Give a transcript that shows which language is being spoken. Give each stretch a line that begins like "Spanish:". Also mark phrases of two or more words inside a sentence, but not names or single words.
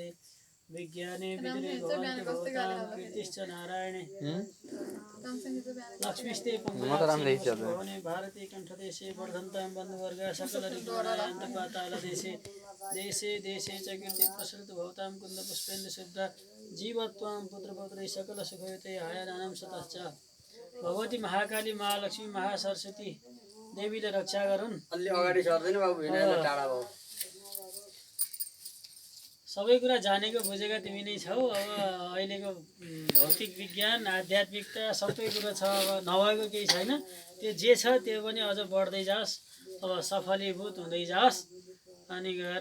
Sanskrit: विज्ञाने विजरे भवन्ति भवतां कीर्तिश्च नारायणे लक्ष्मीस्ते पुण्यभवने भारते कण्ठदेशे वर्धन्तां बन्धुवर्गा सकल ऋतुरान्तपातालदेशे देशे देशे च कीर्ति प्रसृत भवतां कुन्दपुष्पेन्दु शुद्धा जीवत्वां पुत्रपौत्रै सकल सुखयुते आयानां सतश्च भगवती महाकाली महालक्ष्मी महासरस्वती
Nepali: देवीले रक्षा गरून् अलि अगाडि सर्दैन बाबु भिडियो टाढा भयो सबै कुरा जानेको बुझेका तिमी नै छौ अब अहिलेको भौतिक विज्ञान आध्यात्मिकता सबै कुरो छ अब नभएको केही छैन त्यो जे छ त्यो पनि अझ बढ्दै जाओस् अब सफलीभूत हुँदै जाओस् अनि गएर